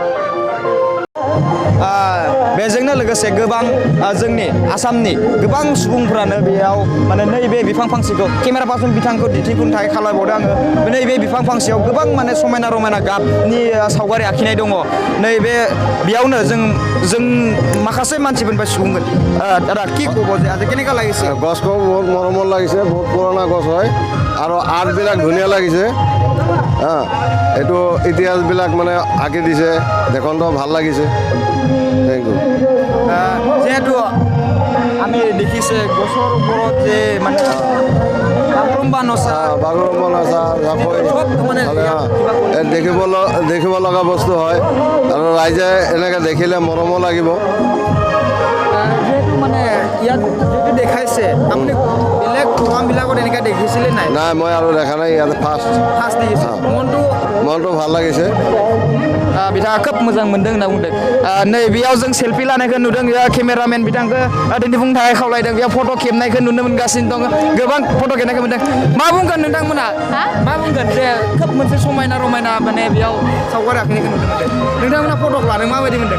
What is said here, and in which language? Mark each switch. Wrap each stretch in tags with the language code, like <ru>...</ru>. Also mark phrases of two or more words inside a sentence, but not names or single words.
<brx>बेजोंनो लोगोसे गोबां जोंनि आसामनि गोबां सुबुंफ्रानो बेयाव माने नैबे बिफां फांसेखौ</brx> <en>camera person</en> <brx>बिथांखौ दिन्थिफुंनो थाखाय खालामबावदों आङो नैबे बिफां फांसेयाव गोबां माने समायना रमायना गाबनि सावगारि आखिनाय दङ नैबे बेयावनो जों माखासे मानसिफोरनिफ्राय सुबुंगोन</brx> <as>দাদা কি ক'ব যে আজি কেনেকুৱা লাগিছে গছটো বহুত মৰমৰ লাগিছে বহুত পুৰণা গছ হয় আৰু আৰ্টবিলাক ধুনীয়া লাগিছে এইটো ইতিহাসবিলাক মানে আঁকি দিছে দেখোনটো ভাল লাগিছে</as> <en>thank you</en> <as>যিহেতু আমি দেখিছে গছৰ ওপৰত যে মানে বাগৰুম্বা নচা দেখিব লগা বস্তু হয় আৰু ৰাইজে এনেকৈ দেখিলে মৰমো লাগিব যিহেতু মানে ইয়াত যিটো দেখাইছে আপুনি বেলেগ প্ৰগ্ৰামবিলাকত এনেকৈ দেখিছিলে নাই নাই মই আৰু দেখা নাই ইয়াত ফাৰ্ষ্ট দেখিছে মনটো ভাল লাগিছে</as> <brx>बिथाङा खोब मोजां मोनदों होनना बुंदों नै बेयाव जों सेल्फि लानायखौ नुदों केमेरामेन बिथांखौ दिन्थिफुंनो थाखाय खावलायदों बेयाव फट' खेबनायखौ नुनो मोनगासिनो दं गोबां फट' खेबनायखौ मोनदों मा बुंगोन नोंथांमोना मा बुंगोन जे खोब मोनसे समायना रमायना माने बेयाव सावगारि आखिनायखौ नुनो मोनदों नोंथांमोना फट' लादों माबायदि मोनदों</brx>